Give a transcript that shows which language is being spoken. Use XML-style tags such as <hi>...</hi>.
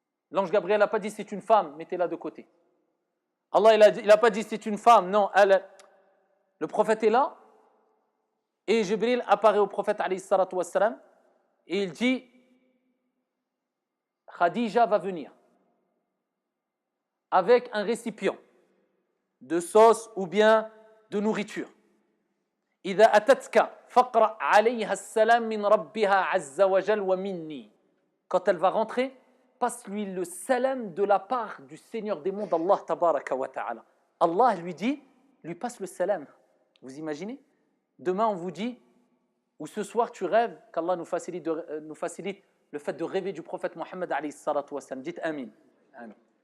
<fr>L'ange Gabriel n'a pas dit c'est une femme, mettez-la de côté. Allah il n'a pas dit c'est une femme, non, le prophète est là et Jibril apparaît au prophète</fr> <ar>alayhi salatu wassalam</ar> <fr>et il dit Khadija va venir avec un récipient de sauce ou bien de nourriture.</fr> <ar>إذا أتتك فقرأ عليها السلام من ربها عز وجل ومني.</ar> <fr>Quand elle va rentrer, passe-lui le salam de la part du Seigneur des mondes,</fr> <ar>Allah tabaraka wa ta'ala.</ar> <fr>Allah lui passe le salam. Vous imaginez? Demain on vous dit, ou ce soir tu rêves, qu'Allah nous facilite le fait de rêver du prophète Mohammed</fr> <ar>alayhi salatu wa sallam.</ar> <fr>Dites amin. Amin.</fr>